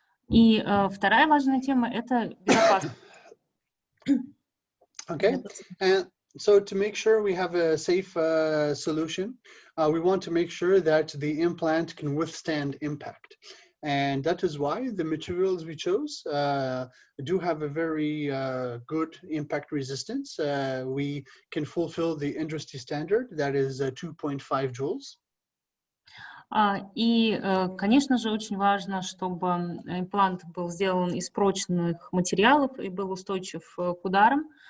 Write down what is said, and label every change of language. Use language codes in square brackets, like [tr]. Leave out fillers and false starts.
[ru] И вторая важная тема – это безопасность. [en] Okay, and so to make sure we have a safe solution, we want to make sure that the implant can withstand impact. And that is why the materials we chose do have a very good impact resistance. We can fulfill the industry standard, that is 2.5 joules. [ru] И, конечно же, очень важно, чтобы имплант был сделан из прочных материалов и был устойчив к ударам.